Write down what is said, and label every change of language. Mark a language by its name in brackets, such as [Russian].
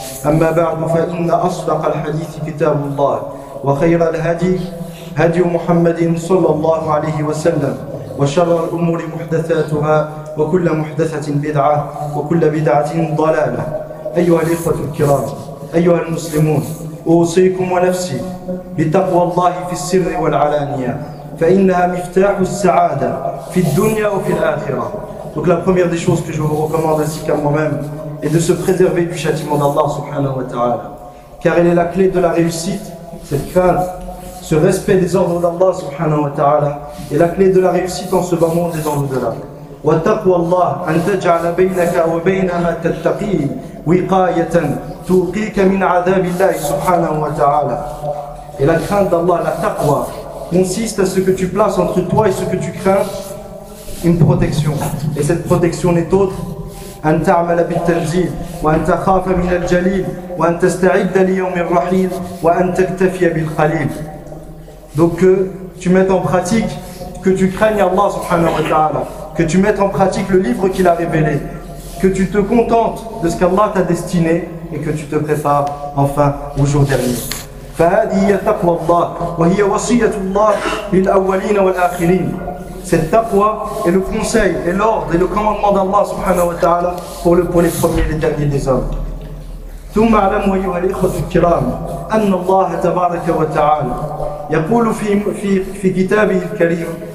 [Arabic] أما بعد، فإن أصدق الحديث كتاب الله، وخير الهدي هدي محمد صلى الله عليه وسلم، وشر الأمور محدثاتها، وكل محدثة بدعة، وكل بدعة ضلالة. أيها الإخوة الكرام، أيها المسلمون، أوصيكم ونفسي بتقوى الله في السر والعلانية، فإنها مفتاح السعادة في الدنيا وفي الآخرة. [French] Donc la première des choses que je vous recommande ainsi qu'à moi-même est de se préserver du châtiment d'Allah subhanahu wa ta'ala, car elle est la clé de la réussite. Cette crainte, ce respect des ordres d'Allah subhanahu wa ta'ala est la clé de la réussite en ce bas monde et dans l'au-delà. [Arabic] وتقوى الله أن تجعل بينك وبين ما تتقيه وقاية توقيك من عذاب الله سبحانه وتعالى. [French] Et la crainte d'Allah, la taqwa, consiste à ce que tu places entre toi et ce que tu crains une protection. Et cette protection n'est autre [Arabic] أن تعمل بالتنزيل وأن تخاف من الجليل وأن تستعد ليوم الرحيل وأن تكتفي بالخليل. [French] Donc que tu mettes en pratique, que tu craignes Allah subhanahu wa ta'ala, que tu mettes en pratique le livre qu'il a révélé, que tu te contentes de ce qu'Allah t'a destiné et que tu te prépares enfin au jour dernier. [Arabic] فهذه هي تقوى الله وهي وصية الله للأولين والآخرين. [French] Cette taqwa est le conseil et l'ordre et le commandement d'Allah subhanahu wa ta'ala pour les premiers et les derniers des hommes. [Arabic] ثم اعلموا أيها الإخوة الكرام أن الله تبارك وتعالى يقول في كتابه الكريم